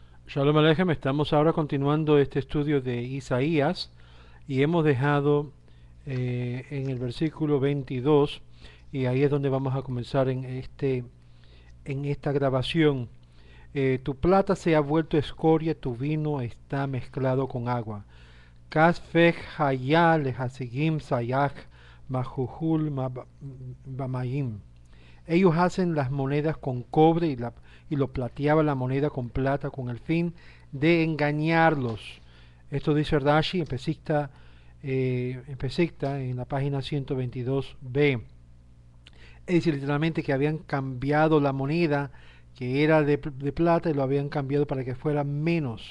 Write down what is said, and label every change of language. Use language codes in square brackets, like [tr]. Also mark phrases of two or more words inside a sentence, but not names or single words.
[he] שלום עליכם, [es] estamos ahora continuando este estudio de Isaías y hemos dejado en el versículo 22 y ahí es donde vamos a comenzar en esta grabación. Tu plata se ha vuelto escoria, tu vino está mezclado con agua. [he] כספך היה לסיגים סבאך מהול במים. [es] Ellos hacen las monedas con cobre y lo plateaban la moneda con plata con el fin de engañarlos. Esto dice Rashi en Pesicta, en la página 122b. Es decir, literalmente que habían cambiado la moneda que era de plata y lo habían cambiado para que fuera menos.